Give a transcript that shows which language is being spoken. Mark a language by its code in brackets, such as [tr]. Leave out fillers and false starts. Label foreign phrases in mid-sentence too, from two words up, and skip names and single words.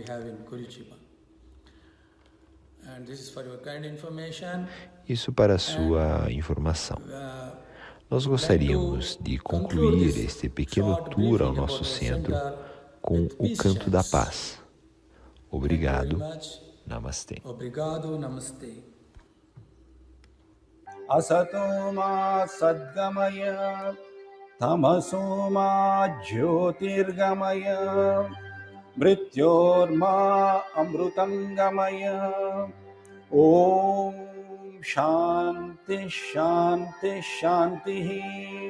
[pt] Isso para a sua informação. Nós gostaríamos de concluir este pequeno tour ao nosso centro com o Canto da Paz. Obrigado. Namastê. Obrigado. Namastê. [sa] Asato ma sadgamaya, tamaso ma jyotirgamaya, mrityorma amrutangamaya. Om Shanti Shanti Shanti.